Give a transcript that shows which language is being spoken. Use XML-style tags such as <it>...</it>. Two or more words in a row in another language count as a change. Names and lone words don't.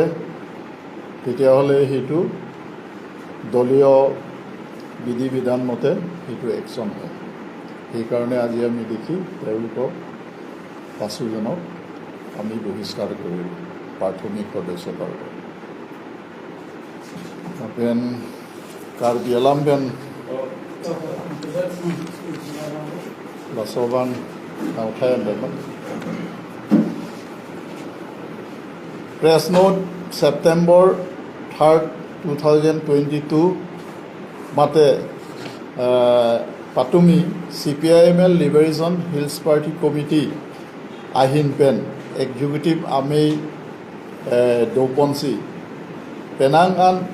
<as>তেতিয়াহ'লে সেইটো দলীয় বিধি বিধান মতে সেইটো একশ্যন হয় সেইকাৰণে আজি আমি দেখি তেওঁলোকক 5 জনক আমি বহিষ্কাৰ কৰিলোঁ প্ৰাথমিক সদস্যতাৰ</as> <mjw>pen Karbi alam dan Lasoban Nautayan dan</mjw> <en>Press note</en> <mjw>September 3rd 2022 mate Patumi CPIML Liberation Hills Party Committee Ahin Pen Executive Ame Doponsi Penangan</mjw>